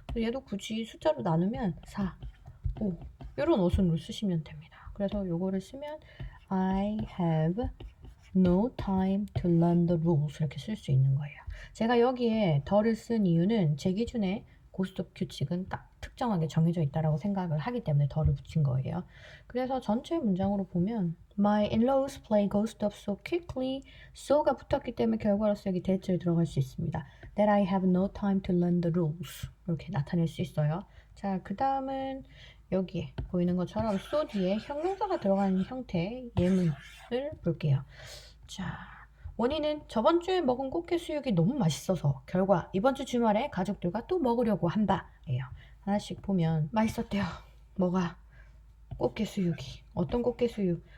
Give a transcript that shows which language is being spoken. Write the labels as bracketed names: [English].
[Korean] 얘도 굳이 숫자로 나누면 4, 5 이런 어순으로 쓰시면 됩니다. 그래서 요거를 쓰면 [English] I have no time to learn the rules [Korean] 이렇게 쓸 수 있는 거예요. 제가 여기에 더를 쓴 이유는 제 기준에 고스톱 규칙은 딱 특정하게 정해져 있다고 생각을 하기 때문에 더를 붙인 거예요. 그래서 전체 문장으로 보면 [English] My in-laws play ghost up so quickly. [Korean] so가 붙었기 때문에 결과로서 여기 대체를 들어갈 수 있습니다. [English] That I have no time to learn the rules [Korean] 이렇게 나타낼 수 있어요. 자, 그 다음은 여기에 보이는 것처럼 so 뒤에 형용사가 들어가는 형태의 예문을 볼게요. 자, 원인은 저번 주에 먹은 꽃게 수육이 너무 맛있어서 결과 이번 주 주말에 가족들과 또 먹으려고 한다예요. 하나씩 보면 맛있었대요. 뭐가? 꽃게 수육이. 어떤 꽃게 수육?